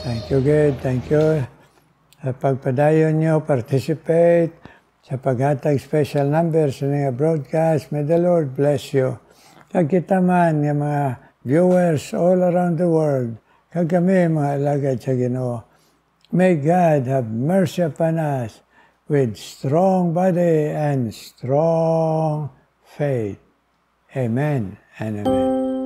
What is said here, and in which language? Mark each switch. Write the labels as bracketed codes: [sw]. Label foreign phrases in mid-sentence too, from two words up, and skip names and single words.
[en] you, God. Thank you. [hil] Sa pagpadayon nyo, participate sa paghatag [en] special numbers [hil] sa mga broadcast. [en] May the Lord bless you. [hil] Kag kita man ng mga [en] viewers all around the world, [hil] kag kami mga alagad sa Ginoo. [en] May God have mercy upon us with strong body and strong faith. Amen and amen.